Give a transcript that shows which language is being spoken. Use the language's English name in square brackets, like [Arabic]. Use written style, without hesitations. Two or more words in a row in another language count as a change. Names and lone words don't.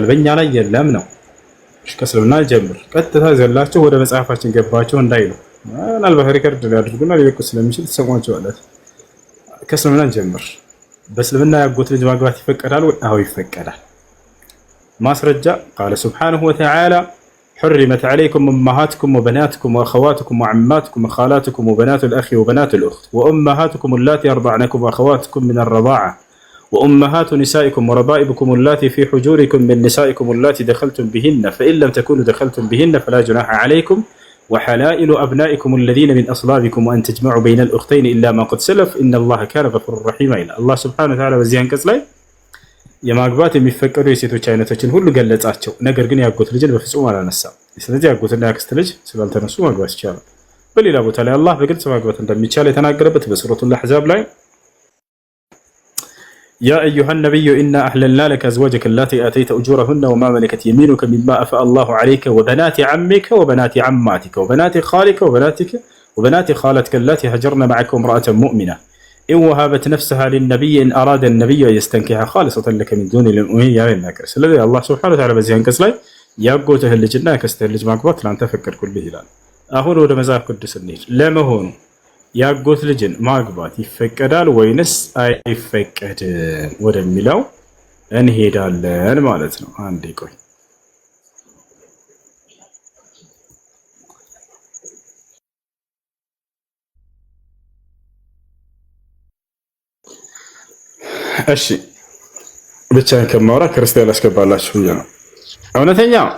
[Amharic] በእኛ ላይ የለም ነው። እሺ ከእስልምና ጀምር። ቀጥታ ዘላችሁ ወደ መጽሐፋችን ገባችሁ እንዳይሉ ምናልባት ሪከርድ ሊያደርጉና ሊለቁ ስለሚችል ተሰማችኋላችሁ። ከእስልምና ጀምር። በእስልምና ያጎት ልጅ ማግባት ይፈቀዳል ወይ? [Arabic] አዎ ይፈቀዳል። ማስረጃ قال سبحانه وتعالى حرمت عليكم أمهاتكم وبناتكم وأخواتكم وعماتكم وخالاتكم وبنات الأخ وبنات الأخت وأمهاتكم اللاتي أرضعنكم وأخواتكم من الرضاعة وأمهات نسائكم وربائبكم اللاتي في حجوركم من نسائكم اللاتي دخلتم بهن فإن لم تكونوا دخلتم بهن فلا جناح عليكم وحلائل أبنائكم الذين من أصلابكم وأن تجمعوا بين الأختين إلا ما قد سلف إن الله كان غفورا رحيما. الله سبحانه وتعالى [Amharic] በዚህ አንቀጽ ላይ የማግባት የሚፈቀዱ የሴቶች አይነቶችን ሁሉ ገለጻቸው። ነገር ግን ያጎት ልጅን በፍጹም አላነሳም። ስለዚህ ያጎትና ያክስት ልጅ ስላልተነሱ ማግባት ይቻላል። በሌላ ቦታ ላይ አላህ በግልጽ ማግባት እንደሚቻል የተናገረበት በሱረቱል አሕዛብ ላይ [Arabic] يا أيها النبي إنا أحللنا لك أزواجك اللاتي آتيت أجورهن وما ملكت يمينك مما أفاء الله عليك وبنات عمك وبنات عماتك وبنات خالك وبنات خالاتك اللاتي هاجرن معك وامرأة مؤمنة إن وهبت نفسها للنبي إن أراد النبي أن يستنكحها خالصة لك من دون المؤمنين يا الناكر. [Amharic] ስለዚህ አላህ [Arabic] سبحانه وتعالى [Amharic] በዚህ አንቀጽ ላይ ያጎትህ ልጅና ያክስትህ ልጅ ማግባት ላንተ ፈቀድኩልህ ይላል። አሁን ወደ መጽሐፍ ቅዱስ እንሂድ። ለመሆኑ ያጎት ልጅን ማግባት ይፈቀዳል ወይንስ አይፈቀድም ወደሚለው እንሄዳለን ማለት ነው። አንዴ ቆይ። እሺ ብቻዬን ከማውራ ክርስቲያን አስገባላችሁ ብዬ ነው። እውነተኛ